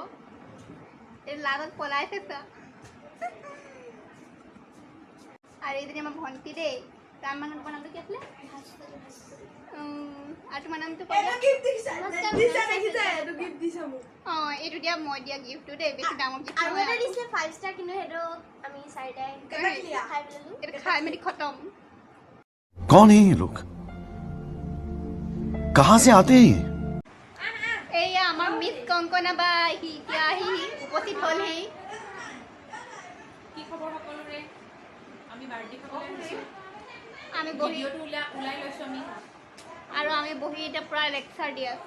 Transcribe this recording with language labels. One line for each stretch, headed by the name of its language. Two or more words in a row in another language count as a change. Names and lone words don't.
Assamese: এই লাজত পলাইছে চা। আৰু এইজনী আমাৰ ভণ্টি দেই। তাৰ নামটো কি আছিলে? আৰু তোমাৰ নামটো অঁ, এইটো দিয়া, মই দিয়া গিফ্টটো দেই। বেছি ডাঙৰ গিফ্ট খাই মেলি খতম।
Hindi: कौन है ये लोग, कहाँ से आते हैं?
Assamese: এইয়া আমাৰ মিছ কংকনা বা এতিয়া আহি উপস্থিত হ'লহি। কি খবৰ সকলোৰে? আমি বাৰ্থডে খাবলৈ আহিছোঁ। আমি বহি ভিডিঅ'টো ওলাই লৈছোঁ আমি। আৰু আমি বহি এতিয়া পূৰা লেকচাৰ দি আছোঁ।